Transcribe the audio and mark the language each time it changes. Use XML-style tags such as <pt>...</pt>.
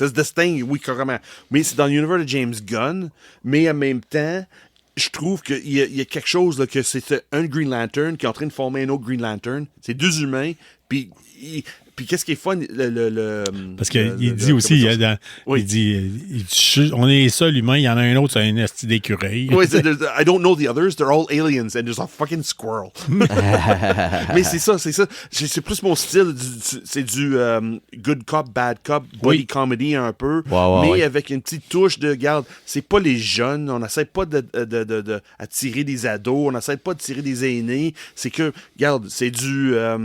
<fr>Ça se distingue, oui, carrément. Mais c'est dans l'univers de James Gunn, mais en même temps, je trouve qu'il y a quelque chose, là, que c'est un Green Lantern qui est en train de former un autre Green Lantern. C'est deux humains, puis qu'est-ce qui est fun, parce qu'il dit aussi, il dit, on est seul humain, il y en a un autre, c'est un esti d'écureuil.</fr> <en>Oui, I don't know the others, they're all aliens, and there's a fucking squirrel.</en> <fr>Mais c'est ça. C'est plus mon style, c'est du</fr> <en>good cop, bad cop, body comedy</en> <fr>un peu, mais avec une petite touche de, regarde, c'est pas les jeunes, on n'essaie pas d'attirer des ados, on n'essaie pas de tirer des aînés, c'est que, regarde, c'est du...</fr>